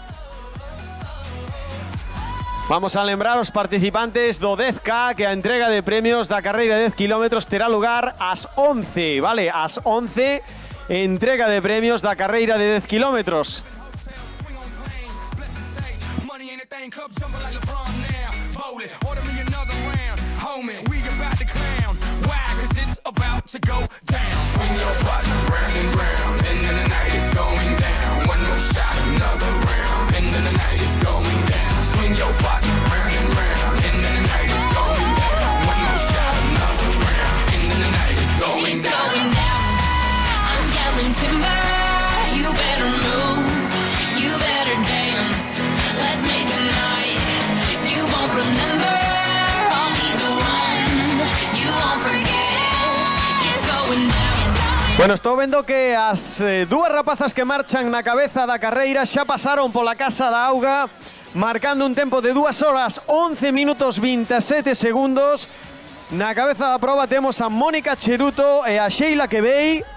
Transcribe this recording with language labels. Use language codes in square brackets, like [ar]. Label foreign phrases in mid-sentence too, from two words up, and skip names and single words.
[gl] Vamos a lembrar aos participantes do 10K que a entrega de premios da carreira de 10 km terá lugar ás 11, vale? Ás 11, entrega de premios da carreira de 10 km. [en] anything, club jumping like LeBron now. Bowling, order me another round. Homie, we about to clown. Why? Cause it's about to go down. Swing your partner round and round, and then the night is going down. One more shot, another round, and then the night is going down. Swing your partner round and round, and then the night is going down. One more shot, another round, and then the night is going down. I'm yelling timber, you better move, you better dance. Let's make a night you won't remember. I'll be the one you won't forget. It's going down. [gl] Bueno, estou vendo que as dúas rapazas que marchan na cabeza da carreira xa pasaron pola Casa da Auga, marcando un tempo de 2 horas 11 minutos 27 segundos. Na cabeza da proba temos a Mónica Cheruto e a Sheila Quevei.